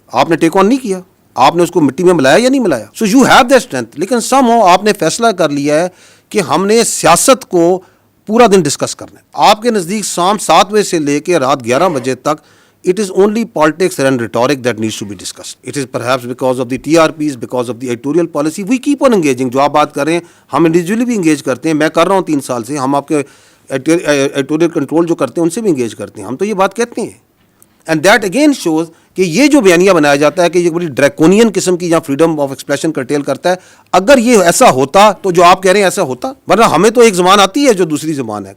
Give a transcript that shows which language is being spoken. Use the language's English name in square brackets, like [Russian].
[Urdu] آپ نے ٹیک آن نہیں کیا, آپ نے اس کو مٹی میں ملایا یا نہیں ملایا. [English] So you have that strength. [Urdu] لیکن سم ہاؤ آپ نے فیصلہ کر لیا ہے کہ ہم نے سیاست کو پورا دن ڈسکس کرنا ہے. آپ کے نزدیک شام 7 بجے سے لے کے رات 11 بجے تک [English] it is only politics and rhetoric that needs to be discussed. It is perhaps because of the TRPs, because of the editorial policy. We keep on engaging. [Urdu] جو آپ بات کر رہے ہیں ہم انڈیویجولی بھی انگیج کرتے ہیں, میں کر رہا ہوں 3 سال سے. ہم آپ کے ایڈیٹوریل کنٹرول جو کرتے ہیں ان سے بھی انگیج کرتے ہیں. ہم تو یہ بات کہتے ہیں. [English] and that again shows [Urdu] کہ یہ جو بیانیہ بنایا جاتا ہے کہ یہ بڑی ڈریکونین قسم کی یا فریڈم آف ایکسپریشن کرٹیل کرتا ہے, اگر یہ ایسا ہوتا تو جو آپ کہہ رہے ہیں ایسا ہوتا, ورنہ ہمیں تو ایک زبان آتی ہے جو دوسری زبان ہے.